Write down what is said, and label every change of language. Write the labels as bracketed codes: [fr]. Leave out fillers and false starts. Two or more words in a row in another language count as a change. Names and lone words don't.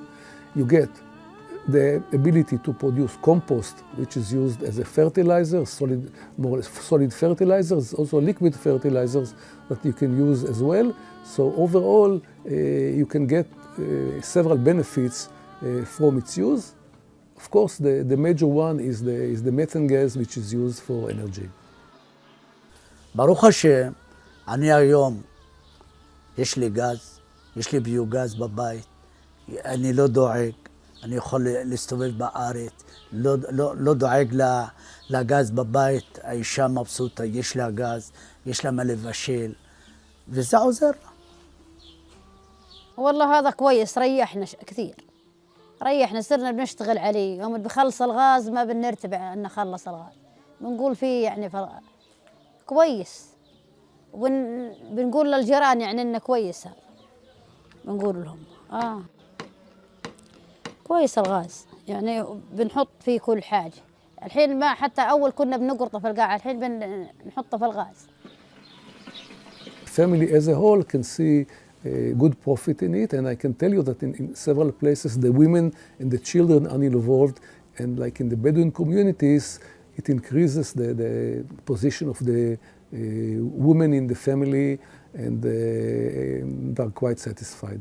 [en] You get the ability to produce compost, which is used as a fertilizer, more or less solid fertilizers, also liquid fertilizers that you can use as well. So overall, you can get several benefits from its use. Of course, the major one is the methane gas, which is used for energy. [he] ברוך השם, אני היום, יש לי גז, יש לי ביוגז בבית, אני לא דואג, אני יכול להסתובב בארץ, לא דואג לגז בבית, האישה מבסוטה, יש לה גז, יש לה מה לבשל, וזה עוזר לה. [ar] والله هذا كويس، ريحنا كثير، ريحنا صرنا بنشتغل عليه. يوم بخلص الغاز ما بنرتبع أن نخلص الغاز، بنقول فيه يعني كويس، وبنقول للجيران يعني إنه كويس. هذا بنقول لهم كويس الغاز، يعني بنحط فيه كل حاجة. الحين ما حتى أول كنا بنقرطه في القاعة، الحين بنحطه في الغاز. [en] Family as a whole can see good profit in it, and I can tell you that in several places the women and the children are involved, and like in the Bedouin communities, it increases the position of the women in the family, and they're quite satisfied.